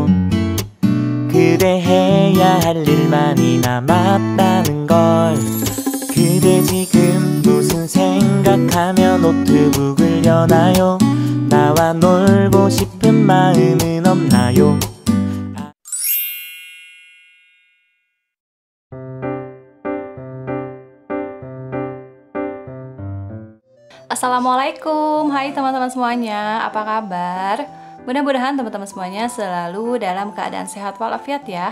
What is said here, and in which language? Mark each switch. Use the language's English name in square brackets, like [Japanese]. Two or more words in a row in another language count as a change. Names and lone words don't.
[Korean] 그대 해야 할 일 많이 남았다는 걸. 그대 지금 무슨 생각하며 노트북을 여나요? 나와 놀고 싶은 마음은 없나요? [Indonesian] Assalamualaikum, hai teman-teman semuanya, apa kabar? Mudah-mudahan teman-teman semuanya selalu dalam keadaan sehat walafiat ya.